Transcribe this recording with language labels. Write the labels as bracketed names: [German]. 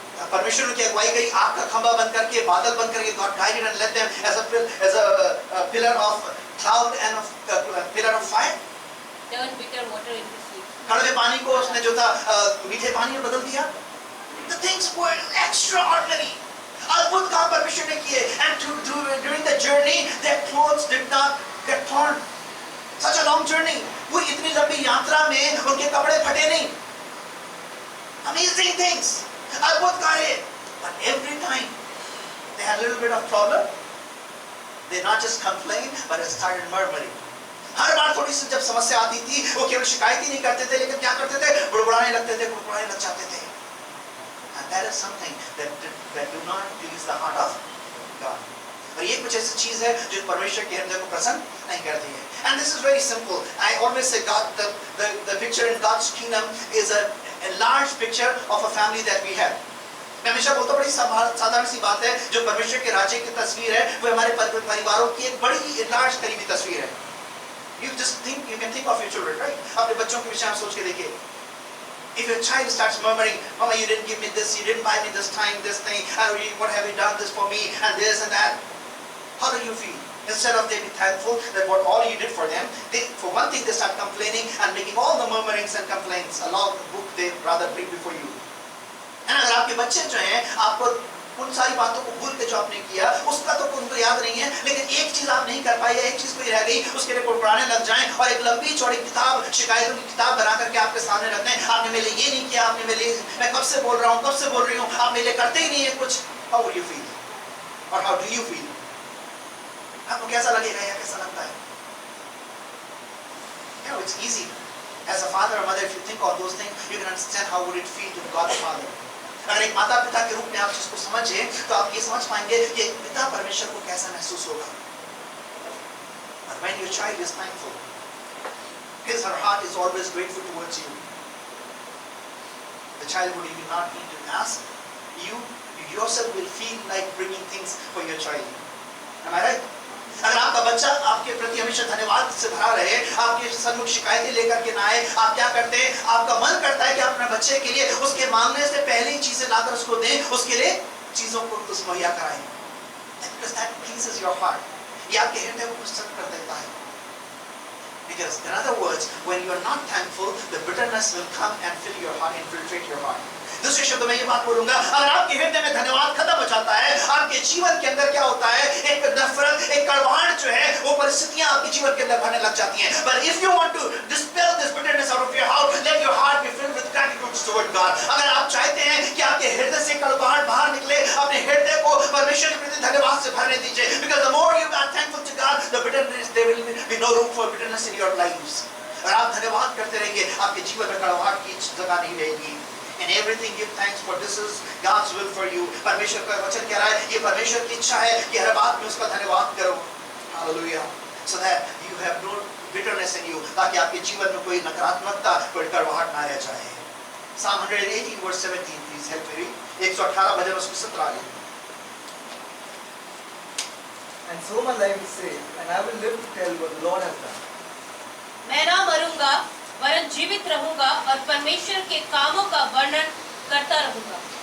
[Hindi] परमेश्वर की अगुवाई करी, आग का खंभा बन करके, बादल बन करके. [English] God guided and led them as a pillar of cloud and a pillar of fire. Turn bitter water into sweet. [Hindi] कड़वे पानी को उसने जो था मीठे पानी में बदल दिया. [English] The things were extraordinary. [Hindi] अद्भुत काम परमेश्वर ने किए. [English] And during the journey, their clothes did not get torn. Such a long journey. [Hindi] वो इतनी लंबी यात्रा में उनके कपड़े फटे नहीं. [English] Amazing things. [Hindi] अद्भुत कार्य. [English] But every time they had a little bit of problem, they not just complained, but they started murmuring. [Hindi] हर बार थोड़ी सी जब समस्या आती थी वो केवल शिकायत ही नहीं करते थे, लेकिन क्या करते थे? बुड़बुड़ाने लगते थे, बुड़बुड़ाने लग जाते थे. [English] And that is something that do not please the heart of God. [Hindi] और ये कुछ ऐसी चीज है जो परमेश्वर के हृदय को प्रसन्न नहीं करती है. [English] And this is very simple. I always say God, the picture in God's kingdom is a large picture of a family that we have. [Hindi] मैं हमेशा बोलता हूँ बड़ी साधारण सी बात है, जो परमेश्वर के राज्य की तस्वीर है वो हमारे परिवारों की एक बड़ी लार्ज करीबी तस्वीर है. [English] You can think of your children, right? [Hindi] अपने बच्चों के विषय में सोच के देखिए. [English] If your child starts murmuring, "Mama, you didn't give me this, you didn't buy me this time, this thing, what have you done this for me, and this and that," how do you feel? Instead of they be thankful that what all you did for them, for one thing they start complaining and making all the murmurings and complaints. A long book they rather bring before you. [Hindi] And अगर आपके बच्चे जो हैं आपको उन सारी बातों को भूल के जो आपने किया उसका तो उनको याद नहीं है, लेकिन एक चीज आप नहीं कर पाए या एक चीज कोई रह गई उसके लिए कुड़कुड़ाने लग जाएं और एक लंबी चौड़ी किताब, शिकायतों की किताब बना करके आपके सामने रख दें. आपने मेरे लिए ये नहीं किया, आपने मेरे लिए, मैं कब से बोल रहा हूँ, कब से बोल रही हूँ, आप मेरे लिए करते ही नहीं है कुछ. [English] How would you feel? Or how do you feel? [Hindi] आपको कैसा लगेगा या कैसा लगता है? [English] You know, it's easy. As a father or mother, if you think of those things, you can understand how would it feel to God the Father. [Hindi] अगर एक माता पिता के रूप में आप जिसको समझे तो आप ये समझ पाएंगे कि पिता परमेश्वर को कैसा महसूस होगा. [English] But when your child is thankful, his or her heart is always grateful towards you. The child would even not need to ask. You yourself will feel like bringing things for your child. Am I right? [Hindi] अगर आपका बच्चा आपके प्रति हमेशा धन्यवाद से भरा रहे, आपके सन्मुख शिकायतें लेकर के ना आए, आप क्या करते हैं? आपका मन करता है कि आप अपने बच्चे के लिए उसके मांगने से पहले ही चीजें लाकर उसको दें, उसके लिए चीजों को मुहैया कराएं. [English] Because that pleases your heart. [Hindi] ये आपके हृदय को प्रसन्न कर देता है. [English] Because in other words, when you are not thankful, the bitterness will come and fill your heart, infiltrate your heart. [Hindi] दूसरे शब्दों में ये बात बोलूंगा, अगर आपके हृदय में धन्यवाद खत्म हो जाता है, आपके जीवन के अंदर क्या होता है, एक नफरत, एक कड़वाहट जो है, वो परिस्थितियां आपके जीवन के अंदर भरने लग जाती हैं. [English] But if you want to dispel this bitterness out of your heart, let your heart be filled with gratitude toward God. [Hindi] अगर आप चाहते हैं कि आपके हृदय से कड़वाहट बाहर निकले, अपने हृदय को परमेश्वर के प्रति धन्यवाद से भरने दीजिए. [English] Because the more you are thankful to God, the bitterness, there will be no room for bitterness in your lives. [Hindi] और आप धन्यवाद करते रहेंगे, आपके जीवन में कड़वाहट की जगह नहीं रहेगी. [English] In everything give thanks, for this is God's will for you. [Hindi] परमेश्वर का वचन कह रहा है, ये परमेश्वर की इच्छा है कि हर बात में उसका धन्यवाद करो. [English] Hallelujah. So that you have no bitterness in you, [Hindi] ताकि आपके जीवन में कोई नकारात्मकता, कोई कड़वाहट ना रह जाए. [English] Psalm 118 verse 17, please help me read. [Hindi] 118 भजन उसमें 17. [English] And so my life is saved, and I will live to tell what the Lord has done. [Hindi] मैं ना मरूंगा वरन जीवित रहूंगा और परमेश्वर के कामों का वर्णन करता रहूंगा.